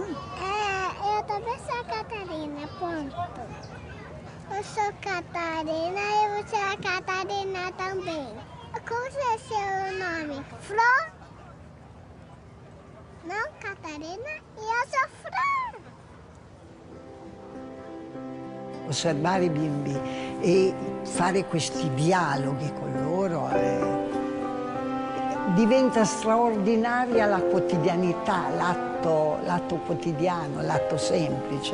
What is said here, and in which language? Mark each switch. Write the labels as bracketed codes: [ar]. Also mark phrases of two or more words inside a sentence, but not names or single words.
[pt] Eu também sou Catarina, ponto. Eu sou Catarina e você é Catarina também. Como é seu nome? Flor? Não, Catarina? E eu sou Flor. [it] Osservare i bimbi e fare questi dialoghi con loro diventa straordinaria la quotidianità, l'atto quotidiano, l'atto semplice.